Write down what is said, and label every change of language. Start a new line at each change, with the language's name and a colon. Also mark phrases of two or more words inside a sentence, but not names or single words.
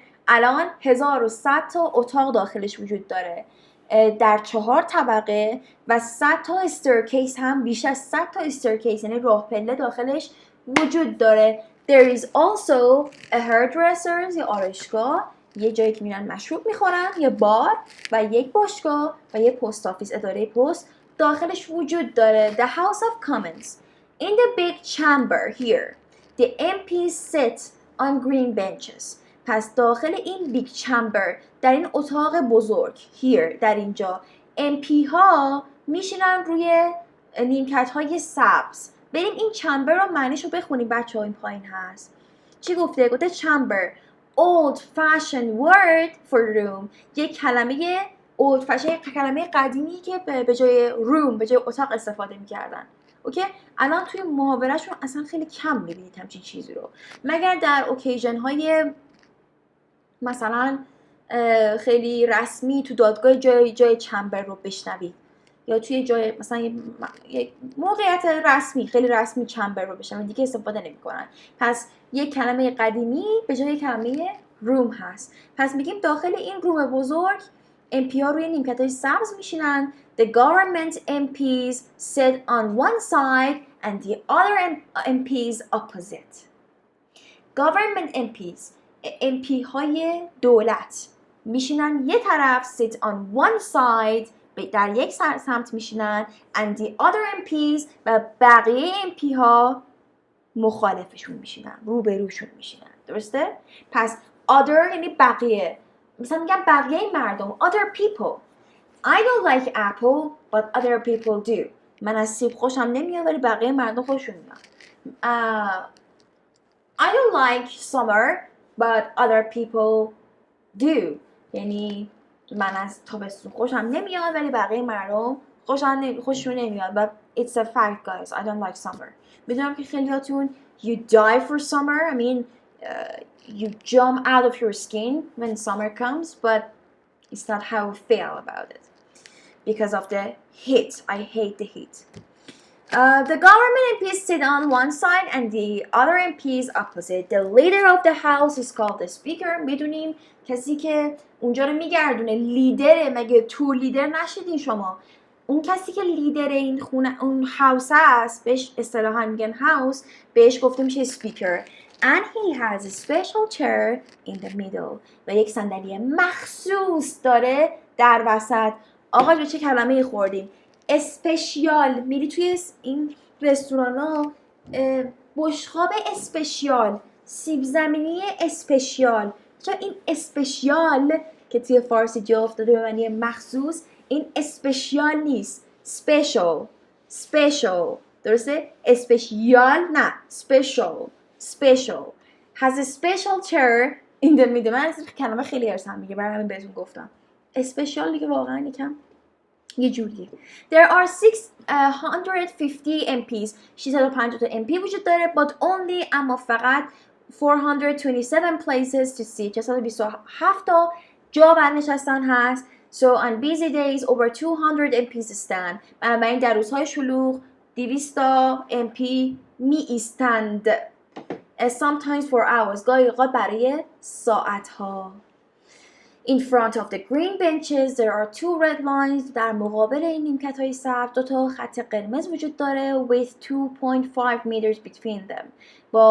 Persian: الان 1100 تا اتاق داخلش وجود داره در 4 طبقه و 100 تا استرکیس هم، بیش از 100 تا استرکیس یعنی راه پله داخلش وجود داره.
English: There is also a hairdresser
Persian: یا آرایشگاه، یه جایی که میرن مشروب میخورن، یه بار و یک باشگاه و یه پست آفیس، اداره پست داخلش وجود داره.
English: The House of Commons. In the big chamber here, the MPs sit on green benches.
Persian: پس داخل این
English: big chamber,
Persian: در این اتاق بزرگ here، در اینجا MP ها میشینن روی نیمکت های سبز. بریم این چمبر رو معنیش رو بخونیم بچه ها، این پایین هست. چی گفته؟ گفته چمبر
English: old fashioned word for room،
Persian: یک کلمه
English: old fashioned،
Persian: کلمه قدیمی که به جای room، به جای اتاق استفاده میکردن. اوکی؟ الان توی محاورهشون اصلا خیلی کم میبینید همچین چیزی رو، مگر در اوکیژن های مثلا خیلی رسمی تو دادگاه جای چمبر رو بشنوید، یا توی جای مثلا یک موقعیت رسمی خیلی رسمی چمبر رو بشنوید، دیگه استفاده نمی‌کنن. پس یک کلمه قدیمی به جای کلمه روم هست. پس میگیم داخل این روم بزرگ MP ها روی نیمکت‌های سبز میشینن.
English: The government MPs sit on one side and the other MPs opposite. Government MPs،
Persian: MP های دولت میشینن یه طرف،
English: sit on one side،
Persian: در یک سمت میشینن،
English: and the other MPs،
Persian: و بقیه MP ها مخالفشون میشینن، روبروشون میشینن. درسته؟ پس other یعنی بقیه، مثلا میگم بقیه مردم،
English: other people. I don't like apple but other people do.
Persian: من از سیب خوشم نمیاد ولی بقیه مردم خوششون میاد.
English: I don't like summer but other people do.
Persian: یعنی من از تابستون خوشم نمیاد ولی بقیه مردم خوششون نمیاد.
English: But it's a fact guys, I don't like summer.
Persian: میدونم که خیلیاتون
English: you die for summer. I mean you jump out of your skin when summer comes, but it's not how I feel about it because of the heat. I hate the heat. The government MPs sit on one side and the other MPs opposite. The leader of the house is called the speaker.
Persian: میدونیم کسی که اونجا رو میگردونه لیدره. مگه تور لیدر نشیدین شما؟ اون کسی که لیدر این خونه، اون هاوس هست، بهش اصطلاحاً میگن هاوس، بهش گفته میشه speaker.
English: And he has a special chair in the middle.
Persian: و یک صندلی مخصوص داره در وسط. آقا جو چه کلمه خوردیم؟ اسپشیال. میری توی این رستوران ها بشقاب اسپشیال، سیب زمینی اسپشیال. چرا این اسپشیال که توی فارسی جا افتاده به معنی مخصوص، این اسپشیال نیست، special. درسته؟ اسپشیال نه، special. Has a special chair in the middle. من اصلا کلمه خیلی ارسم میگه، برای همین بهتون گفتم اسپشیال دیگه واقعا یکم یه جوریه.
English: There are 650 MPs.
Persian: 650 تا MP وجود داره.
English: But only،
Persian: اما فقط
English: 427 places to sit.
Persian: 427 تا جا برنشستن هست.
English: So on busy days over 200 MPs stand.
Persian: بنابراین در روزهای شلوغ 200 تا MP می ایستند.
English: Sometimes for hours.
Persian: گاهی اوقات برای ساعت ها.
English: In front of the green benches there are 2 red lines.
Persian: در مقابل این نیمکت های سبز 2 تا خط قرمز وجود داره
English: with 2.5 meters between them.